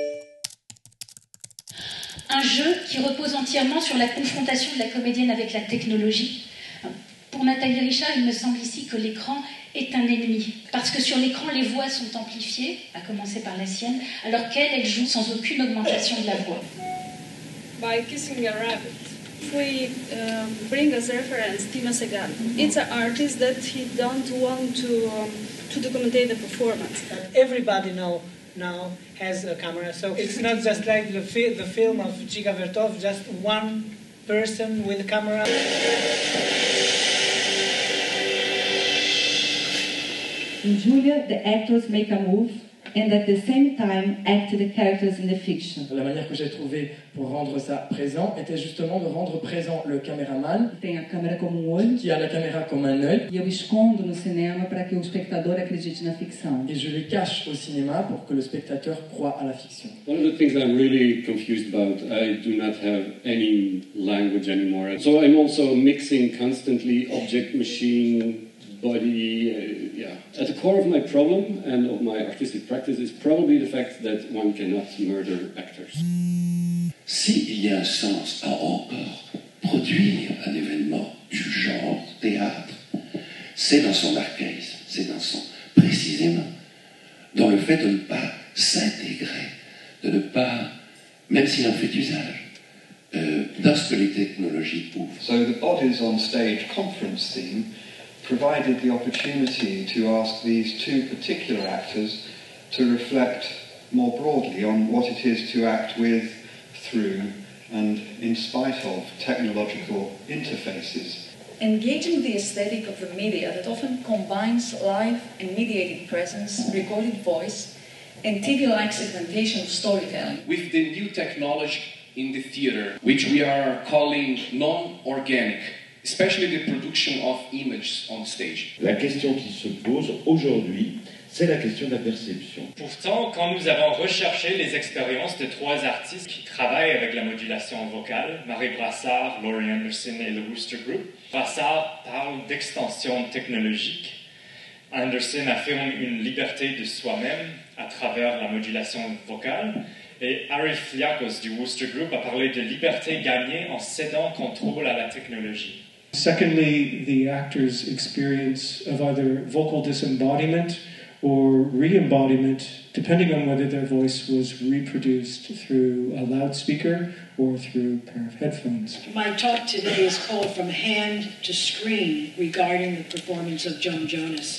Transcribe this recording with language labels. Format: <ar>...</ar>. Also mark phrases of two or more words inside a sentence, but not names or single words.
<fr>Un jeu qui repose entièrement sur la confrontation de la comédienne avec la technologie. Pour Nathalie Richard, il me semble ici que l'écran est un ennemi. Parce que sur l'écran, les voix sont amplifiées, à commencer par la sienne, alors qu'elle joue sans aucune augmentation de la voix.</fr> <en>By Kissing a Rabbit, if we bring as reference Timo Segal, it's an artist that he don't want to document the performance. Everybody now has a camera, so it's not just like the film of Dziga Vertov, just one person with a camera. In Julia, the actors make a move and at the same time act the characters in the fiction.</en> <fr>La manière que j'ai trouvée pour rendre ça présent était justement de rendre présent le caméraman,</fr> <pt>Tem a câmera como olho,</pt> <fr>qui a la caméra comme un œil,</fr> <pt>e eu escondo no cinema para que o espectador acredite na ficção.</pt> <fr>et je les cache au cinéma pour que le spectateur croie à la fiction.</fr> <en>One of the things I'm really confused about, I do not have any language anymore. So I'm also mixing constantly object, machine, body, At the core of my problem and of my artistic practice is probably the fact that one cannot murder actors.</en> <fr>S'il y a un sens à encore produire un événement du genre théâtre, c'est dans son archaïsme, c'est précisément dans le fait de ne pas s'intégrer, de ne pas, même s'il en fait usage, dans ce que les technologies ouvrent.</fr> <en>So the Bodies on Stage conference theme provided the opportunity to ask these two particular actors to reflect more broadly on what it is to act with, through, and in spite of technological interfaces. Engaging the aesthetic of the media that often combines live and mediated presence, recorded voice, and TV-like segmentation of storytelling. With the new technology in the theater, which we are calling non-organic, especially the production of images on stage.</en> <fr>La question qui se pose aujourd'hui, c'est la question de la perception. Pourtant, quand nous avons recherché les expériences de trois artistes qui travaillent avec la modulation vocale, Marie Brassard, Laurie Anderson et le Wooster Group, Brassard parle d'extension technologique. Anderson affirme une liberté de soi-même à travers la modulation vocale. Et Harry Fliakos du Wooster Group a parlé de liberté gagnée en cédant contrôle à la technologie.</fr> <en>Secondly, the actor's experience of either vocal disembodiment or re-embodiment, depending on whether their voice was reproduced through a loudspeaker or through a pair of headphones. My talk today is called From Hand to Screen regarding the performance of Joan Jonas.</en>